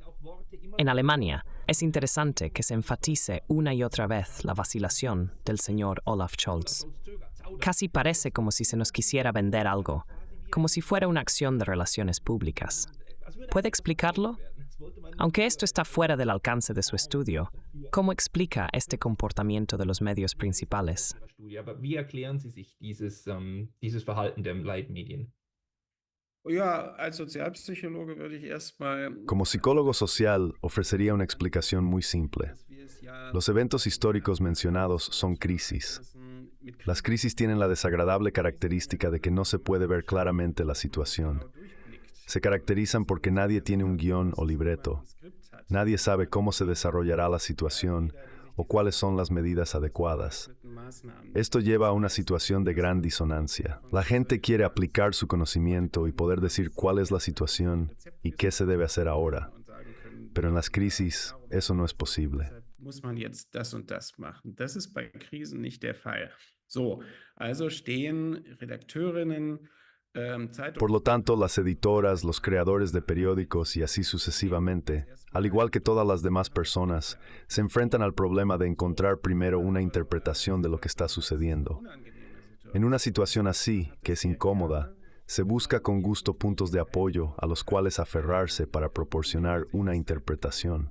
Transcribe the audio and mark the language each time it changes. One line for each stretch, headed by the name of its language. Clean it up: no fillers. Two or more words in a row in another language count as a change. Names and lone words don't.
Spanish: En Alemania, es interesante que se enfatice una y otra vez la vacilación del señor Olaf Scholz. Casi parece como si se nos quisiera vender algo, como si fuera una acción de relaciones públicas. ¿Puede explicarlo? Aunque esto está fuera del alcance de su estudio, ¿cómo explica este comportamiento de los medios principales?
German: Wie erklären Sie sich dieses Verhalten der Leitmedien? Ja, als Sozialpsychologe würde ich erstmal.
Spanish: Como psicólogo social, ofrecería una explicación muy simple. Los eventos históricos mencionados son crisis. Las crisis tienen la desagradable característica de que no se puede ver claramente la situación. Se caracterizan porque nadie tiene un guión o libreto. Nadie sabe cómo se desarrollará la situación o cuáles son las medidas adecuadas. Esto lleva a una situación de gran disonancia. La gente quiere aplicar su conocimiento y poder decir cuál es la situación y qué se debe hacer ahora. Pero en las crisis, eso no es posible.
German: Muss man jetzt das und das machen. Das ist bei Krisen nicht der Fall. So, also stehen Redakteurinnen,
Spanish: Por lo tanto, las editoras, los creadores de periódicos y así sucesivamente, al igual que todas las demás personas, se enfrentan al problema de encontrar primero una interpretación de lo que está sucediendo. En una situación así, que es incómoda, se busca con gusto puntos de apoyo a los cuales aferrarse para proporcionar una interpretación.